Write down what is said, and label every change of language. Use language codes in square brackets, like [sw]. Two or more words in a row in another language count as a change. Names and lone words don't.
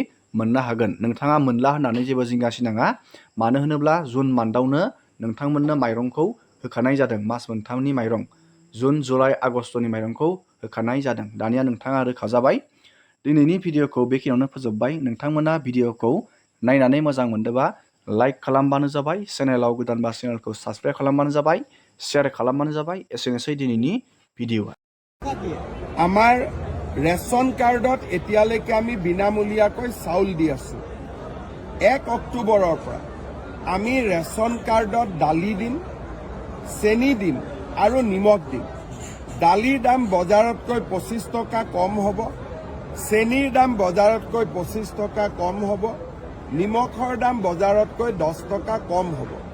[brx] मोननो हागोन नोंथाङा मोनला होननानै जेबो जिंगासिनाङा मानो होनोब्ला जुन मान्थआवनो नोंथांमोननो माइरंखौ होखानाय जादों मास 3नि माइरं जुन जुलाइ आगस्टनि माइरंखौ होखानाय जादों दानिया नोंथाङा रोखा जाबाय दिनैनि भिडिअखौ बेखिनियावनो फोजोबबाय नोंथांमोना भिडिअखौ नायनानै मोजां मोनदोंबा लाइक खालामबानो जाबाय चेनेलाव गोदानबा चेनेलखौ साबस्क्राइब खालामबानो जाबाय शेयार खालामबानो जाबाय एसेनोसै दिनैनि भिडिअआ [as] আমাৰ ৰেচন কাৰ্ডত এতিয়ালৈকে আমি বিনামূলীয়াকৈ চাউল দি আছোঁ 1 অক্টোবৰৰ পৰা আমি ৰেচন কাৰ্ডত দালি দিম চেনি দিম আৰু নিমখ দিম দালিৰ দাম বজাৰতকৈ 25 টকা কম হ'ব চেনিৰ দাম বজাৰতকৈ 25 টকা কম হ'ব নিমখৰ দাম বজাৰতকৈ 10 টকা কম হ'ব